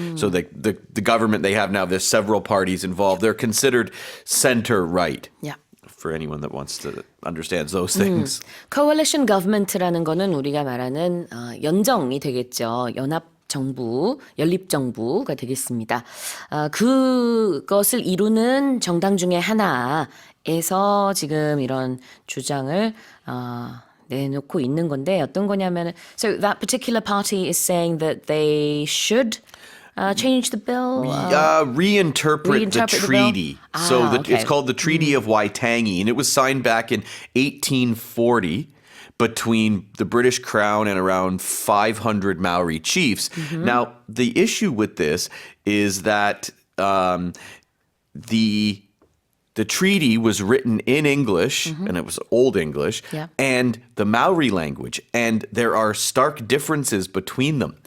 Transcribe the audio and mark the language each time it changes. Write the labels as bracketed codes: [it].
[en] So the government they have now, there's several parties involved. They're considered center-right. Yeah. For anyone that wants to understand those things. [ko] Coalition government라는 거는 우리가 말하는 연정이 되겠죠. 연합 정부, 연립 정부가 되겠습니다. 그것을 이루는 정당 중에 하나에서 지금 이런 주장을 내놓고 있는 건데 어떤 거냐면 [en] so that particular party is saying that they should change the bill? Reinterpret the treaty. Okay. It's called the Treaty of Waitangi, and it was signed back in 1840 between the British Crown and around 500 Maori chiefs. Now, the issue with this is that the treaty was written in English, and it was Old English, and the Maori language, and there are stark differences between them.